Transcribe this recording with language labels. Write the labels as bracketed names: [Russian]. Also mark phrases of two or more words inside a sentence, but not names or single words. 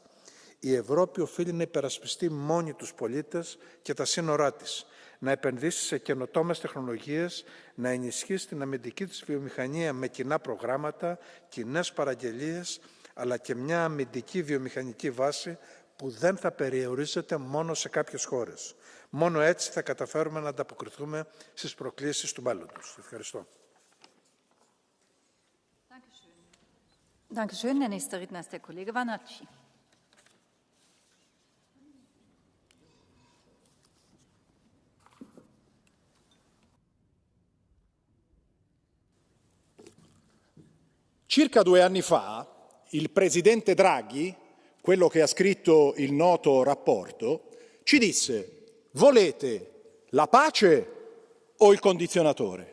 [Greek] Η Ευρώπη οφείλει να υπερασπιστεί μόνη τους πολίτες και τα σύνορά της, να επενδύσει σε καινοτόμες τεχνολογίες, να ενισχύσει την αμυντική της βιομηχανία με κοινά προγράμματα, κοινές παραγγελίες, αλλά και μια αμυντική βιομηχανική βάση που δεν θα περιορίζεται μόνο σε κάποιες χώρες. Μόνο έτσι θα καταφέρουμε να ανταποκριθούμε στις προκλήσεις του μέλλοντος. Ευχαριστώ. [German] Dankeschön. Der nächste Redner ist der Kollege Vanacci. [Italian] Circa 2 anni fa il presidente Draghi, quello che ha scritto il noto rapporto, ci disse: volete la pace o il condizionatore?